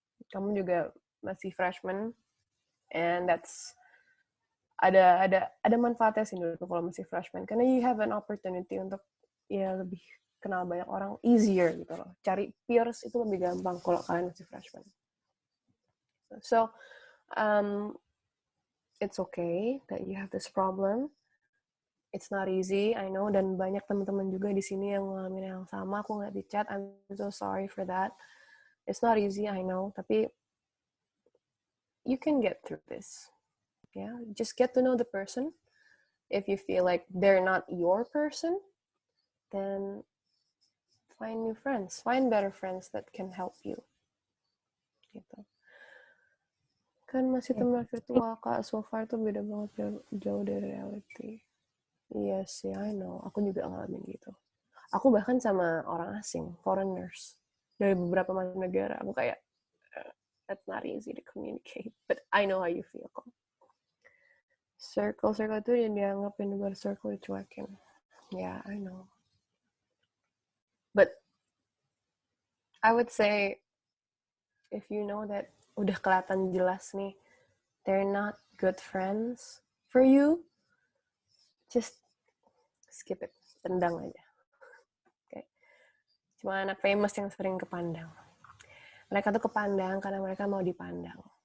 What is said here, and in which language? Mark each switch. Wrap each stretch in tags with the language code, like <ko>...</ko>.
<id>Kamu juga masih freshman, and that's ada manfaatnya sih menurutku kalau masih freshman, karena</id> <en>you have an opportunity</en> <id>untuk ya lebih kenal banyak orang, easier gitu loh. Cari peers itu lebih gampang kalau kalian masih freshman.</id> <en>So it's okay that you have this problem. It's not easy, I know,</en> <id>dan banyak teman-teman juga di sini yang ngalamin yang sama. Aku ngeliat di chat,</id> <en>I'm so sorry for that. It's not easy, I know, tapi you can get through this. Yeah, just get to know the person. If you feel like they're not your person, then find new friends, find better friends that can help you.</en> <id>Gitu. Kan masih teman virtual, Kak. So far tuh beda banget, jauh dari reality. Iya sih,</id> <en>I know.</en> <id>Aku juga ngalamin gitu. Aku bahkan sama orang asing, foreigners, dari beberapa macam negara. Aku kayak,</id> <en>that's not easy to communicate. But I know how you feel, kok.</en> <id>Circle itu yang dianggap in the luar circle dicuekin.</id> <en>Yeah, I know. But I would say, if you know that</en> <id>udah kelihatan jelas nih,</id> <en>they're not good friends for you, just skip it.</en> <id>Tendang aja. Okay. Cuma anak famous yang sering kepandang. Mereka tuh kepandang karena mereka mau dipandang.</id>